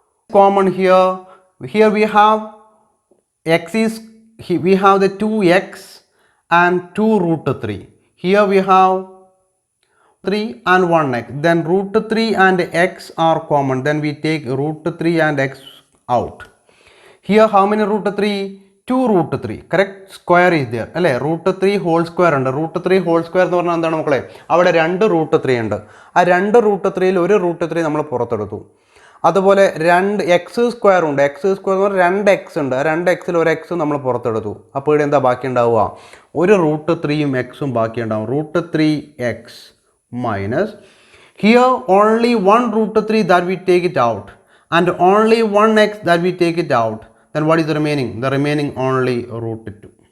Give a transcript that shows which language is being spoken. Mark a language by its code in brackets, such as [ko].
[en] Common here we have x is, we have the 2x and 2 √3. Here we have 3 and 1x. Then √3 and x are common. Then we take √3 and x out. Here how many √3? 2 √3. Correct? Square is there. അല്ലേ? √3 whole square ഉണ്ട്. √3 whole square [ml] എന്ന് പറഞ്ഞാൽ എന്താണ് മക്കളെ? അവിടെ 2 √3 ഉണ്ട്. ആ 2 √3യിൽ ഒരു √3 നമ്മൾ പുറത്തെടുത്തു. അതുപോലെ 2 x² ഉണ്ട്. x² എന്ന് പറഞ്ഞാൽ 2x ഉണ്ട്. ആ 2xൽ ഒരു x നമ്മൾ പുറത്തെടുത്തു. അപ്പോൾ ഇവിടെ എന്താ ബാക്കി ഉണ്ടാവുക? ഒരു √3യും xും ബാക്കി ഉണ്ടാവും. [en] √3x minus, here only one √3 that we take it out, and only 1x that we take it out. Then what is the remaining? The remaining only √2.